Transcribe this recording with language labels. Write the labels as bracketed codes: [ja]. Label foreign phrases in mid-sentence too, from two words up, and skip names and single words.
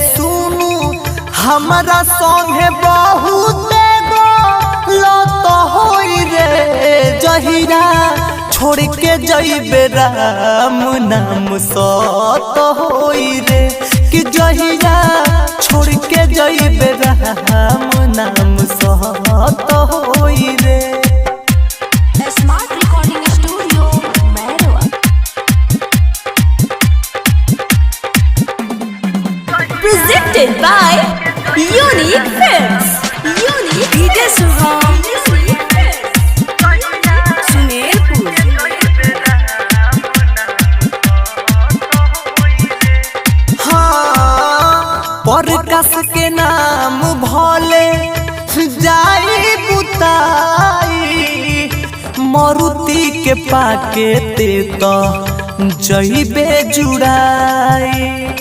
[bho] सुनु हमरा संगे बहुत लत होई रे। जहिया छोड़ के जइबे राम नाम सत होई रे। कि जहिया छोड़ के जइबे राम नाम सत होई रे। [en] Smart Recording Studio Merwa Presented by Unique Films. Unique DJ Subham Sumerpur [bho] हाँ प्रकाश के नाम भले जाई बुताई। मारुति के पाके ते तो जइबे जुड़ाई।